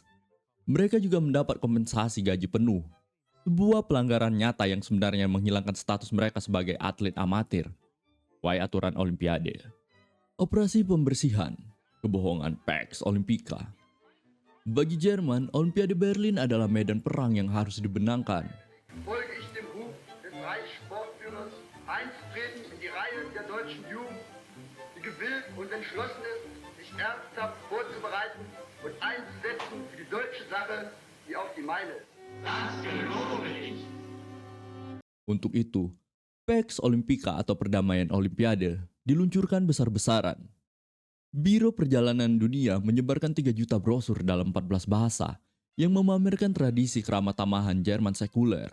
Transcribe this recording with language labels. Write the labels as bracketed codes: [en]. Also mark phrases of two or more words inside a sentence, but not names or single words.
[id] Mereka juga mendapat kompensasi gaji penuh, sebuah pelanggaran nyata yang sebenarnya menghilangkan status mereka sebagai atlet amatir, sesuai aturan Olimpiade. Operasi pembersihan, kebohongan Pax Olympica. Bagi Jerman, Olimpiade Berlin adalah medan perang yang harus dibenangkan. [de] Folge ich dem Ruf des Reichssportführers einzutreten in die Reihen der deutschen Jugend, die gewillt und entschlossen ist, sich ernsthaft vorzubereiten und einzusetzen für die deutsche Sache, wie auch die meine. Das gelobe ich. [id] Untuk itu, Pax Olympica atau perdamaian Olimpiade diluncurkan besar-besaran. Biro Perjalanan Dunia menyebarkan 3 juta brosur dalam 14 bahasa yang memamerkan tradisi keramat tamahan Jerman sekuler.